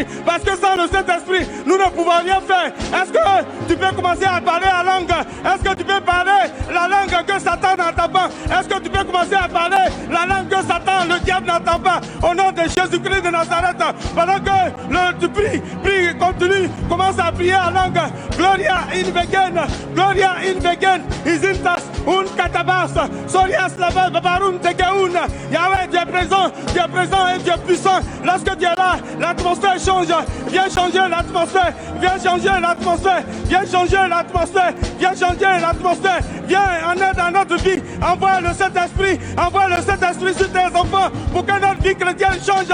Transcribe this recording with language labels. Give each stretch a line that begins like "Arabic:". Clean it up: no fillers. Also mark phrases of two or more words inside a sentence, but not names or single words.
French: Parce que sans le Saint-Esprit, nous ne pouvons rien faire. Est-ce que tu peux commencer à parler la langue? Est-ce que tu peux parler la langue que Satan n'entend pas? Est-ce que tu peux commencer à parler la langue que Satan, le diable n'entend pas? Au nom de Jésus-Christ de Nazareth, pendant que tu pries, continue, commence à prier en langue. Gloria in vegen, Gloria in vegen, isintas un katabas, sorias lava babarum tegeun. Yahweh, tu es présent et tu es puissant. Lorsque tu es là, l'atmosphère change. Viens changer l'atmosphère, viens changer l'atmosphère, viens changer l'atmosphère, viens changer l'atmosphère. Viens en aide à notre vie. Envoie le Saint-Esprit sur tes enfants pour que notre vie chrétienne change.